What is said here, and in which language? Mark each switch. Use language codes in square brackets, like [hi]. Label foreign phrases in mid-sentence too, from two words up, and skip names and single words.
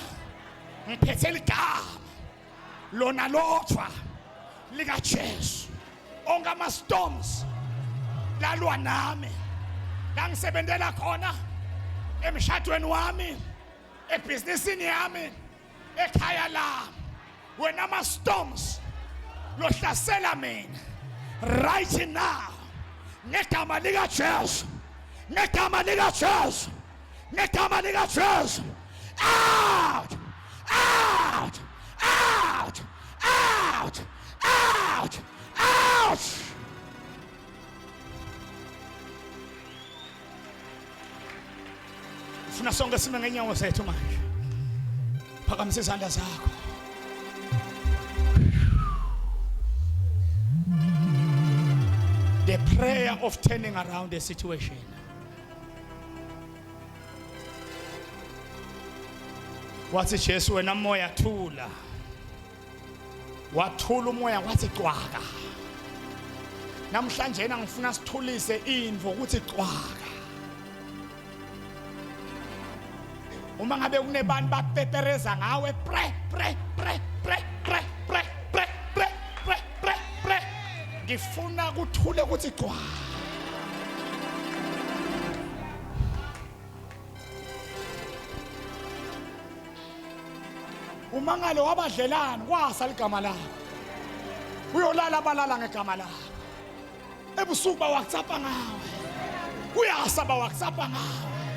[zu] ngiphethe ligama lona lodwa lika Jesu onke ama storms lalwa nami ngangisebenzela khona emshadweni wami ebusinessini yami ekhaya lami wena ama storms lohlasela mina [en] right now [zu] ngegama lika Jesu ngegama lika Jesu ngegama lika Jesu [en] out out out out out out [zu] ufuna sonke sime ngenyawo zethu manje phakamisa izandla zakho [en] the prayer of turning around the situation. [zu] Wathi Jesu wena moya thula. Wathula umoya wathi cwaka. Namhlanje ngifuna sithulise indvo ukuthi cwaka. Uma ngabe kunebantu bapepereza ngawe pre pre pre pre pre pre pre pre pre pre pre ngifuna kuthule ukuthi cwa umangalo wabadlelani kwasa igama lakho uyolala balala ngegama lakho ebusuku bawakutsapha ngawe kuyasa bawakutsapha ngawe